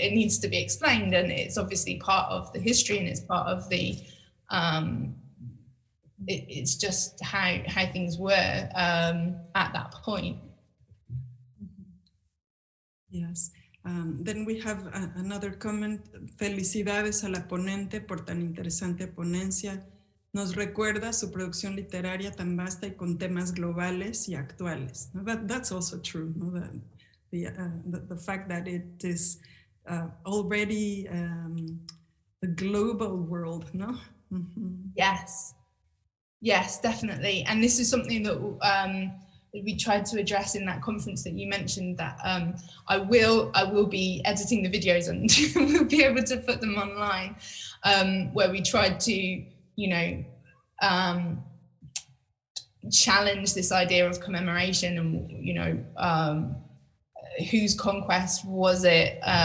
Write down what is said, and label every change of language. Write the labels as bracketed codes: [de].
[en] It needs to be explained, and it's obviously part of the history, and it's part of the it's just how things were at that point. Yes. Then we have another comment. [es] Felicidades a la ponente por tan interesante ponencia. Nos recuerda su producción literaria tan vasta y con temas globales y actuales. [en] That's also true. No? The fact that it is already a global world, no? Mm-hmm. Yes, definitely. And this is something that we tried to address in that conference that you mentioned, that I will be editing the videos and we'll be able to put them online, where we tried to, you know, challenge this idea of commemoration, and, you know, whose conquest was it?